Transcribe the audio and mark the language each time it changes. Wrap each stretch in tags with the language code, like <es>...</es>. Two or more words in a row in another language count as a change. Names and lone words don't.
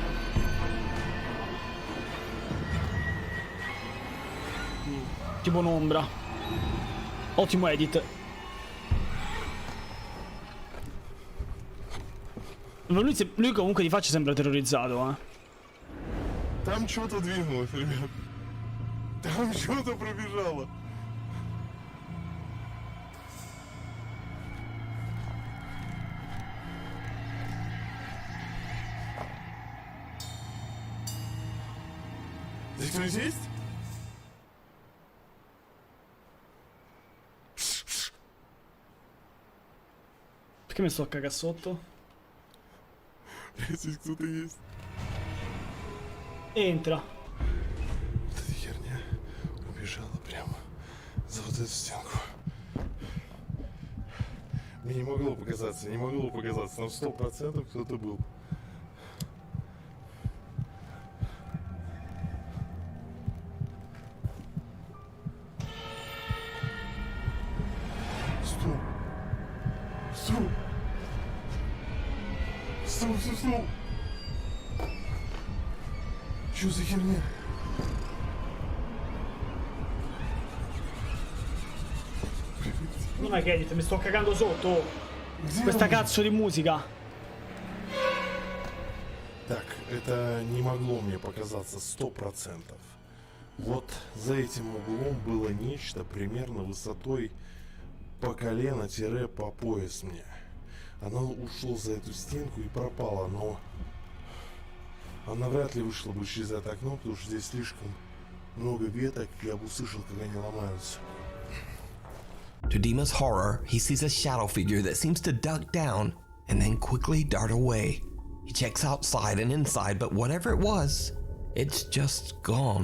<it>Tipo un'ombra. Ottimo edit. Ma lui comunque di faccia sembra terrorizzato,</it> <ru>Там что-то двинулось, ребят. Там что-то пробежало. Здесь кто-нибудь есть?</ru> <it>Perché mi sto a cagare sotto?</it> <ru>Здесь кто-то есть.</ru> <it>Entra.</it> <ru>Вот эта херня убежала прямо за вот эту стенку. Мне не могло показаться, там 100% кто-то был. Стоп. Что за херня?</ru> <it>Non è che edit, mi sto cagando sotto. Questa cazzo di musica.</it> <ru>Так, это не могло мне показаться 100%. Вот за этим углом было нечто примерно высотой по колено-по пояс мне. Оно ушло за эту стенку и пропало, но она вряд ли вышла бы через это окно, потому что здесь слишком много веток, я бы услышал, как они ломаются.</ru> <en>To Dima's horror, he sees a shadow figure that seems to duck down and then quickly dart away. He checks outside and inside, but whatever it was, it's just gone.</en>